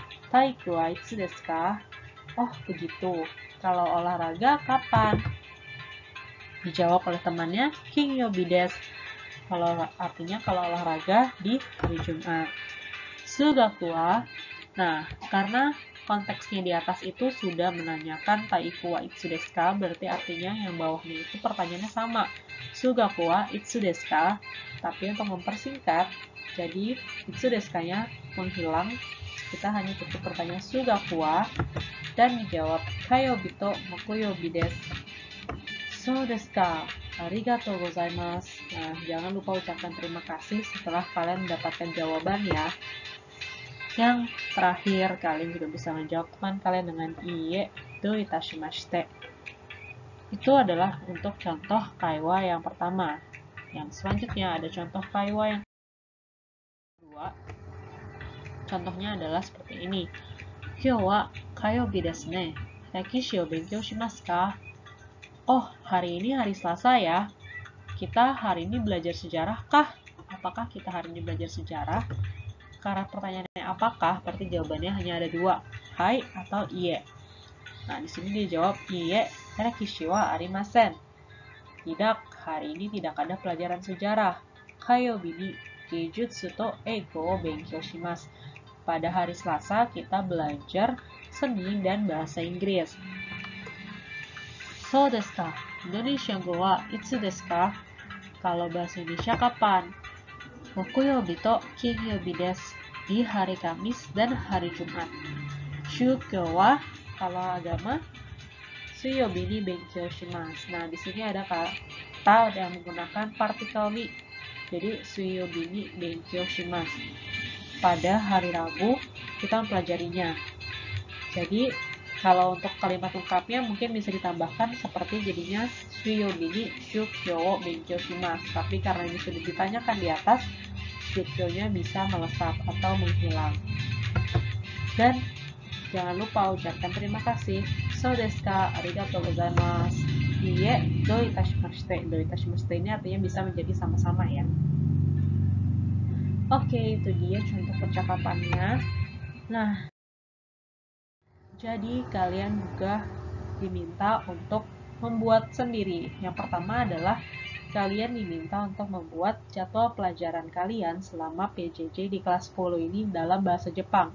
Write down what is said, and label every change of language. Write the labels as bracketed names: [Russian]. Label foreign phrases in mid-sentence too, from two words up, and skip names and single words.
[Japanese] 体育はいつですか? [Indonesian] Oh, begitu. Kalau olahraga kapan? Dijawab oleh temannya, [Japanese] 金曜日です. [Indonesian] Artinya kalau olahraga di hari Jumat. [Japanese] 数学は. [Indonesian] Nah, karena konteksnya di atas itu sudah menanyakan [Japanese] 体育はいつですか, [Indonesian] berarti artinya yang bawahnya itu pertanyaannya sama. [Japanese] 数学はいつですか, [Indonesian] tapi untuk mempersingkat, jadi [Japanese] いつですか- [Indonesian] nya menghilang, kita hanya cukup pertanyaan [Japanese] 数学は [Indonesian] dan dijawab [Japanese] 火曜日と木曜日です. そうですか. ありがとうございます. [Indonesian] Nah, jangan lupa ucapkan terima kasih setelah kalian mendapatkan jawaban ya. Yang terakhir, kalian juga bisa menjawab teman kalian dengan [Japanese] いいえどういたしまして. [Indonesian] Itu adalah untuk contoh kaiwa yang pertama. Yang selanjutnya ada contoh kaiwa yang kedua. Contohnya adalah seperti ini. [Japanese] 今日は火曜日ですね。歴史を勉強しますか? [Indonesian] Oh, hari ini hari Selasa ya. Kita hari ini belajar sejarah kah? Apakah kita hari ini belajar sejarah? Karena pertanyaannya apakah, berarti jawabannya hanya ada 2, hai atau iye. Nah, di sini dia jawab [Japanese] いいえ、歴史はありません. [Indonesian] Tidak, hari ini tidak ada pelajaran sejarah. [Japanese] 火曜日に芸術と英語を勉強します. [Indonesian] Pada hari Selasa kita belajar seni dan bahasa Inggris. [Japanese] そうですか？インドネシア語はいつですか? [Indonesian] Kalau bahasa Indonesia kapan? [Japanese] 木曜日と金曜日です. [Indonesian] Di hari Kamis dan hari Jumat. [Japanese] 宗教は, [Indonesian] kalau agama, [Japanese] 水曜日に勉強します. [Indonesian] Nah, di sini ada kata yang menggunakan partikel ni. Jadi, [Japanese] 水曜日に勉強します. [Indonesian] Pada hari Rabu, kita mempelajarinya. Jadi, kalau untuk kalimat lengkapnya mungkin bisa ditambahkan seperti jadinya [Japanese] 水曜日に宗教を勉強します. [Indonesian] Tapi karena ini sudah ditanyakan di atas, shukyo-nya bisa melesat atau menghilang. Dan jangan lupa ucapkan terima kasih. [Japanese] そうですか? ありがとうございます. Iye, どういたしまして. どういたしまして [Indonesian] ini artinya bisa menjadi sama-sama ya. Oke, itu dia contoh percakapannya. Nah, jadi kalian juga diminta untuk membuat sendiri. Yang pertama adalah kalian diminta untuk membuat jadwal pelajaran kalian selama PJJ di kelas 10 ini dalam bahasa Jepang.